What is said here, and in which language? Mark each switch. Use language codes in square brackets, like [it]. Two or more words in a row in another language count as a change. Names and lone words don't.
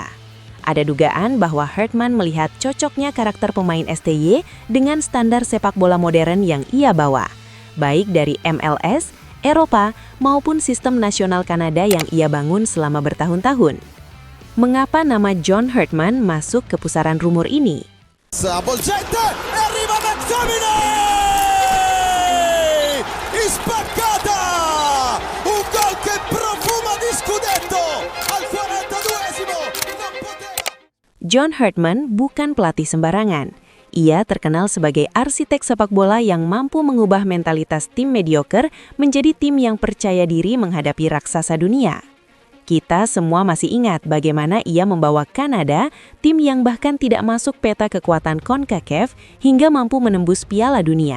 [id] Ada dugaan bahwa Herdman melihat cocoknya karakter pemain STY dengan standar sepak bola modern yang ia bawa, baik dari MLS, Eropa, maupun sistem nasional Kanada yang ia bangun selama bertahun-tahun. Mengapa nama John Herdman masuk ke pusaran rumor ini? [it] Spaccata! Un gol che profuma di scudetto al 42esimo. [id] John Herdman bukan pelatih sembarangan. Ia terkenal sebagai arsitek sepak bola yang mampu mengubah mentalitas tim mediocre menjadi tim yang percaya diri menghadapi raksasa dunia. Kita semua masih ingat bagaimana ia membawa Kanada, tim yang bahkan tidak masuk peta kekuatan CONCACAF, hingga mampu menembus Piala Dunia.